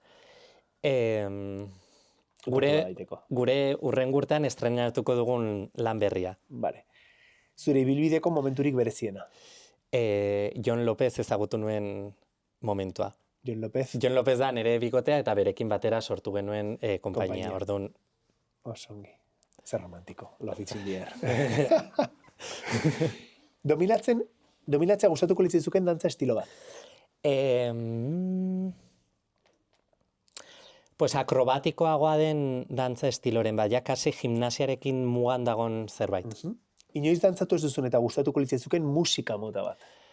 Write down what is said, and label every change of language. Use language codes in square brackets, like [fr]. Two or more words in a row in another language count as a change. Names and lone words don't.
[eu] Gure urrengurtean estrenatuko dugun lan berria. Vale. Zure ibilbideko momenturik bereziena? Jon Lopez ezagutu nuen momentua. Jon Lopez? Jon Lopez da nire bikotea eta berekin batera sortu genuen konpainia. Orduan... Osongi. Zer romantiko. [en] Love it's in the air. [eu] Dominatzea gustatuko litzizuken dantza estilo bat? Pues akrobatikoagoa den dantza estiloren bat, ja kasi gimnasiarekin mugan dagon zerbait. Inoiz dantzatu ez duzun eta gustatuko litzizuken musika mota bat?